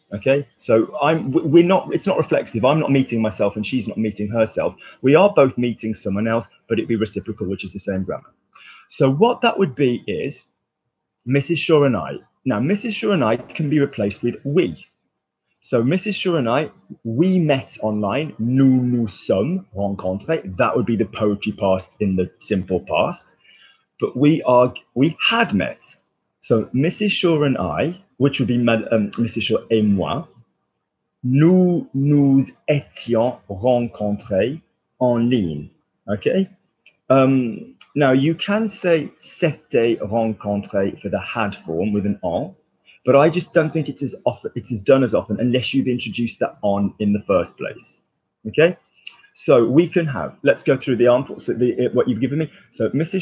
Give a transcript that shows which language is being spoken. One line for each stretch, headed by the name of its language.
English: Okay, so it's not reflexive. I'm not meeting myself and she's not meeting herself. We are both meeting someone else, but it'd be reciprocal, which is the same grammar. So what that would be is Mrs. Shaw and I. Now, Mrs. Shaw and I can be replaced with we. So Mrs. Shaw and I, we met online.
French: Nous nous sommes rencontrés.
English: That would be the poetry past in the simple past. But we had met. So Mrs. Shaw and I, which would be Mrs.
French: Shaw et moi, nous nous étions rencontrés en ligne.
English: Okay. Now you can say
French: s'était rencontré
English: for the had form with an on, but I just don't think it's as done as often unless you've introduced that on in the first place. Okay. So we can have, let's go through the armfuls, what you've given me. So Mrs.